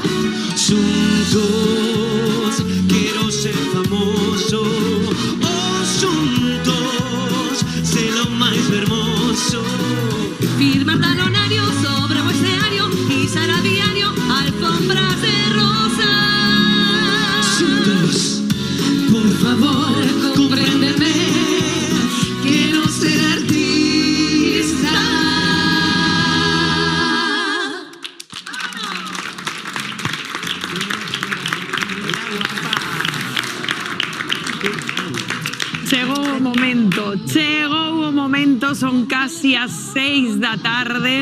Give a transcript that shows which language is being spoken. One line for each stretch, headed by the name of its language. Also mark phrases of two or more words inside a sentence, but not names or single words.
Spanish: Juntos quiero ser famoso, juntos ser lo más hermoso. Firmar talonario sobre un escenario, pisar a diario alfombras de rosa. Juntos, por favor, compréndeme, quiero ser artista.
Galician: Chegou o momento, son casi as 6 da tarde.